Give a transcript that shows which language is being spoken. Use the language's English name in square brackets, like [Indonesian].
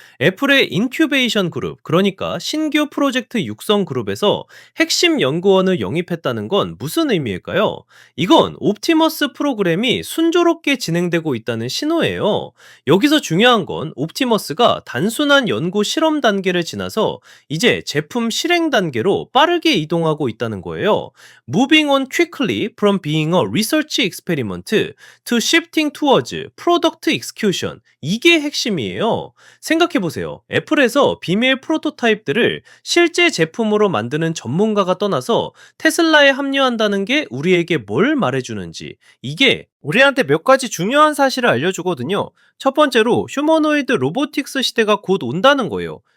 [Korean] 애플의 인큐베이션 그룹, 그러니까 신규 프로젝트 육성 그룹에서 핵심 연구원을 영입했다는 건 무슨 의미일까요? 이건 옵티머스 프로그램이 순조롭게 진행되고 있다는 신호예요. 여기서 중요한 건 옵티머스가 단순한 연구 실험 단계를 지나서 이제 제품 실행 단계로 빠르게 이동하고 있다는 거예요. [English] Moving on quickly from being a research experiment to shifting towards product execution. [Korean] 이게 핵심이에요. 생각해보세요. 애플에서 비밀 프로토타입들을 실제 제품으로 만드는 전문가가 떠나서 테슬라에 합류한다는 게 우리에게 뭘 말해주는지, 이게 우리한테 몇 가지 중요한 사실을 알려주거든요. 첫 번째로 휴머노이드 로보틱스 시대가 곧 온다는 거예요.